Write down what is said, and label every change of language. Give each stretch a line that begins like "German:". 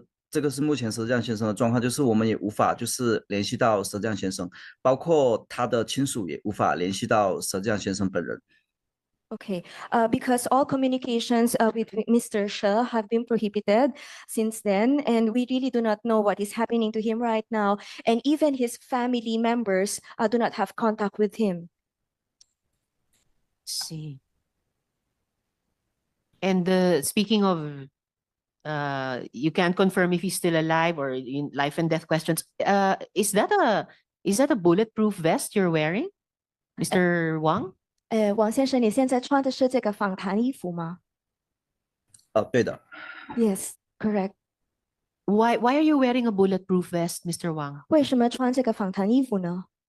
Chinese: 这个是目前佘志阳先生的状况，就是我们也无法就是联系到佘志阳先生，包括他的亲属也无法联系到佘志阳先生本人。
English: Okay, because all communications with Mr. She have been prohibited since then, and we really do not know what is happening to him right now, and even his family members do not have contact with him. See. And speaking of, you can't confirm if he's still alive or in life and death questions. Is that a bulletproof vest you're wearing, Mr. Wang?
Chinese: 王先生，你现在穿的是这个访谈衣服吗对的。
English: ？Yes, correct. Why are you wearing a bulletproof vest, Mr. Wang?
Chinese: 为什么穿这个访谈衣服呢？